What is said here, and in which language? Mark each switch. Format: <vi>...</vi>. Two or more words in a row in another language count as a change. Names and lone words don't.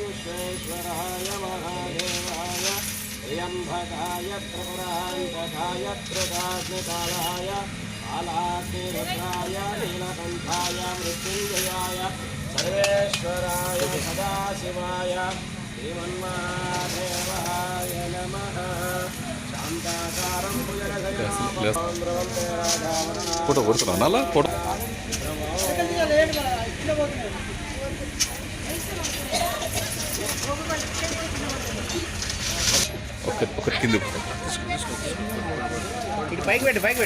<sa>विश्वेश्वराय महादेवाय त्र्यम्बकाय त्रिपुरान्तकाय त्रिदाग्निकालाय कालाग्निरुद्राय नीलकण्ठाय मृत्युञ्जयाय सर्वेश्वराय सदाशिवाय श्रीमन्महादेवाय नमः शान्ताकारं</sa> <te>ఫోటో కొడుతున్నా అలా ఫోటో ఒకటి కింద ఇటు పైకి పెట్టు</te>